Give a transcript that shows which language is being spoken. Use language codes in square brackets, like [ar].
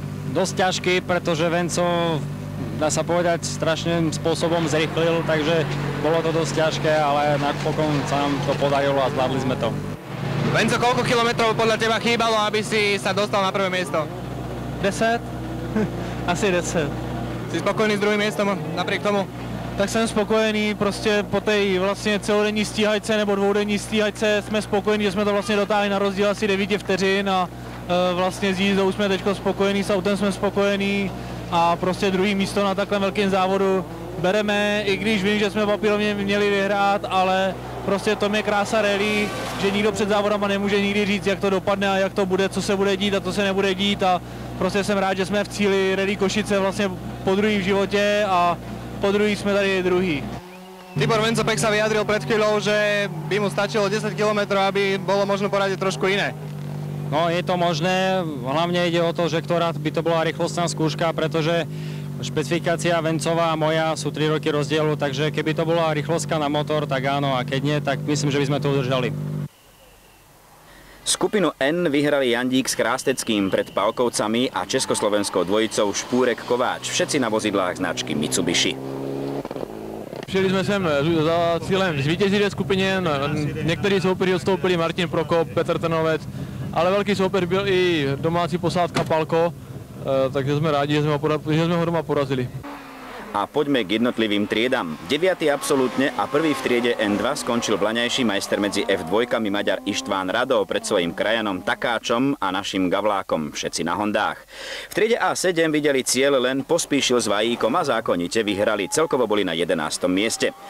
[sk] Dosť ťažký, pretože Venco, dá sa povedať, strašným spôsobom zrýchlil, takže bolo to dosť ťažké, ale napokon sa nám to podarilo a zvládli sme to. Venco, koľko kilometrov podľa teba chýbalo, aby si sa dostal na prvé miesto? 10? Asi 10. Si spokojný s druhým miestom napriek tomu? [cs] Tak jsem spokojený, prostě po té vlastně celodenní stíhačce nebo dvoudenní stíhačce jsme spokojení, že jsme to vlastně dotáhli na rozdíl asi 9 vteřin a vlastně s jízdou jsme teďko spokojení, s autem jsme spokojení a prostě druhý místo na takhle velkém závodu bereme, i když vím, že jsme papírovně měli vyhrát, ale prostě to je krása rally, že nikdo před závodama nemůže nikdy říct, jak to dopadne a jak to bude, co se bude dít a co se nebude dít a prostě jsem rád, že jsme v cíli Rally Košice vlastně po druhý v životě a po druhý jsme tady druhý. [sk] Tibor Vencopek sa vyjadril pred chvíľou, že by mu stačilo 10 km, aby bolo možno poradiť trošku iné. No je to možné, hlavne ide o to, že ktorá by to bola rýchlostná skúška, pretože špecifikácia Vencová a moja sú 3 roky rozdielu, takže keby to bola rýchlostka na motor, tak áno, a keď nie, tak myslím, že by sme to udržali. Skupinu N vyhrali Jandík s Krásteckým pred Palkovcami a československou dvojicou Špúrek-Kováč, všetci na vozidlách značky Mitsubishi. [cs] Přijeli jsme sem za cílem zvítězit ve skupině, někteří soupeři odstoupili, Martin Prokop, Petr Trnovec, ale velký soupeř byl i domácí posádka Palko, takže jsme rádi, že jsme ho doma porazili. [sk] A poďme k jednotlivým triedam. 9. absolútne a prvý v triede N2 skončil vlaňajší majster medzi F2-kami Maďar Ištván Radov pred svojím krajanom Takáčom a našim Gavlákom, všetci na Hondách. V triede A7 videli cieľ len Pospíšil s Vajíkom a zákonite vyhrali, celkovo boli na 11. mieste.